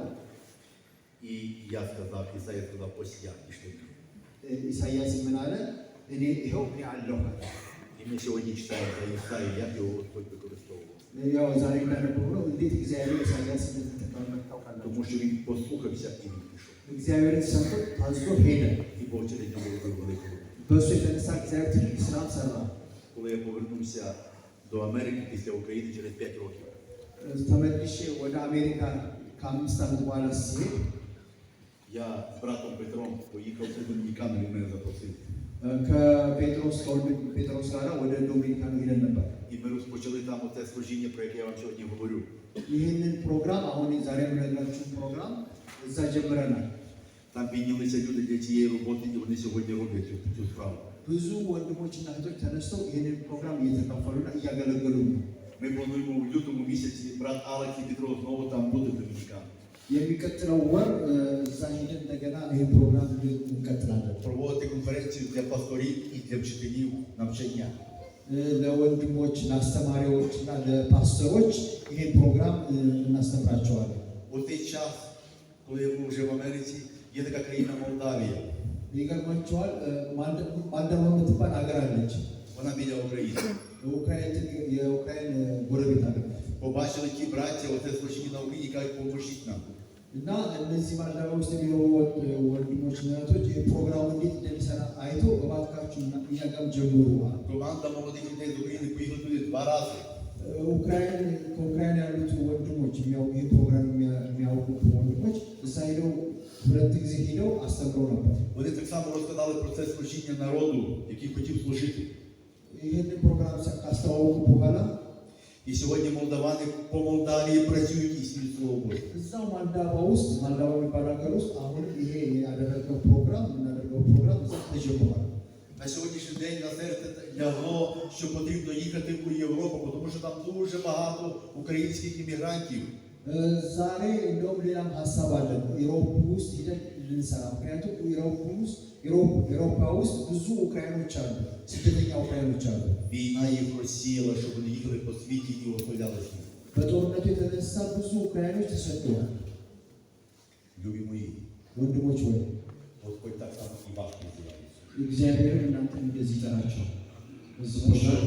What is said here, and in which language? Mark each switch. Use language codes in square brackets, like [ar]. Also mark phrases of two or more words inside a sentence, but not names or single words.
[uk] І я сказав, Ісая сказав, ось я, пішли. [am] ኢሳይያስ ምን አለ? እኔ ይኸው እኔ አለሁ አለ። [uk] І ми сьогодні читаємо за Ісаю, як його Господь використовував. [am] ያው ዛሬ እንዳነበብነው እንዴት እግዚአብሔር ኢሳይያስ እንደተጠቀመበት ታውቃላችሁ። [uk] Тому що він послухався і він пішов. [am] እግዚአብሔርን ሰምቶ ታዝዞ ሄደ። [uk] І Бог через нього робив велику роботу. [am] በእሱ የተነሳ እግዚአብሔር ትልቅ ስራን ሰራ። [uk] Коли я повернувся до Америки після України через 5 років, [am] ተመልሼ ወደ አሜሪካ ከ5 ዓመት በኋላ ሲሄድ [uk] я з братом Петром поїхав у Домінікану, він мене запросив. [am] ከወንድም ጴጥሮስ ጋር ወደ ዶሚኒካን ሄደን ነበር። [uk] І ми розпочали там оце служіння, про яке я вам сьогодні говорю. [am] ይህንን ፕሮግራም አሁን ዛሬ የምነግራችሁን ፕሮግራም እዛ ጀምረናል። [uk] Там піднялися люди для цієї роботи, і вони сьогодні роблять цю справу. [am] ብዙ ወንድሞችና እህቶች ተነስተው ይህንን ፕሮግራም እየተካፈሉና እያገለገሉ ነው። [uk] Ми плануємо в лютому місяці брат Алекс і Петро знову там буде в Домінікані. [am] የሚቀጥለው ወር እዛ ሄደን እንደገና ይህን ፕሮግራም እንቀጥላለን። [uk] Проводити конференцію для пасторів і для вчителів навчання. [am] ለወንድሞች ለአስተማሪዎች እና ለፓስተሮች ይሄን ፕሮግራም እናስተምራቸዋለን። [uk] У цей час, коли я був вже в Америці, є така країна Молдавія. [am] ይገርማቸዋል። ማልደማ የምትባል ሀገር አለች። [uk] Вона біля України. [am] የኡክራይን ጎረቤት ሀገር። [uk] Побачили ті браття, оце служіння на Україні, кажуть, поможіть нам. [am] እና እነዚህ ማልደማ ውስጥ የሚኖሩ ወንድሞች እና እህቶች ፕሮግራሙ እንዴት እንደሚሰራ አይቶ እባካችሁ እኛ ጋር ጀምሩ። [uk] Команда молодих людей з України поїхали туди 2 рази. [am] ከኡክራይን ያሉት ወንድሞች ይህ ፕሮግራም የሚያውቁ ወንድሞች እዛ ሄደው 2 ጊዜ ሄደው አስተምረው ነበር። [uk] Вони так само розказали про це служіння народу, який хотів служити. [am] ይህንን ፕሮግራም ካስተዋወቁ በኋላ [uk] І сьогодні молдавани по Молдавії працюють і слід Слова Божого. [am] እዛው ማልዳባ ውስጥ ማልዳባ የሚባል ሀገር ውስጥ አሁን ይሄ ያደረገው ፕሮግራም የምናደርገው ፕሮግራም እዛ ተጀምሯል። [uk] На сьогоднішній день на серце лягло, що потрібно їхати у Європу, тому що там дуже багато українських іммігрантів. [am] ዛሬ እንደውም ሌላም ሀሳብ አለን ኢሮፕ ውስጥ ሄደን ልንሰራ። ምክንያቱም ኢሮፓ ውስጥ ብዙ ኡክራይኖች አሉ፣ ስደተኛ ኡክራይኖች አሉ። [uk] Війна їх розсіяла, щоб вони їхали по світі і оселялися. [am] በጦርነቱ የተነሳ ብዙ ኡክራይኖች ተሰደዋል። [uk] Любі мої, [am] ወንድሞች ወይ [uk] Господь так само і вас називає. [am] እግዚአብሔርን እናንተን እንደዚህ ይጠራቸዋል።